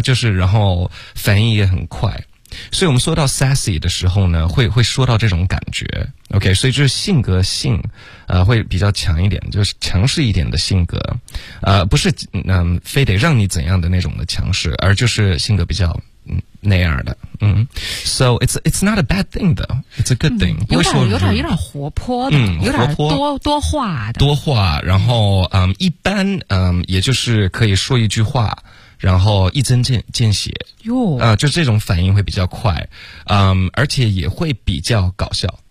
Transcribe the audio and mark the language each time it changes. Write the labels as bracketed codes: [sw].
[zh] 就是然后反应也很快，所以我们说到 sassy 的时候呢，会说到这种感觉。 OK， 所以就是性格性会比较强一点，就是强势一点的性格，不是非得让你怎样的那种的强势，而就是性格比较那样的。 [en] So it's not a bad thing though. It's a good thing. [zh] 有点活泼的，有点多话的。多话，然后一般也就是可以说一句话，然后一针见血。就这种反应会比较快，而且也会比较搞笑。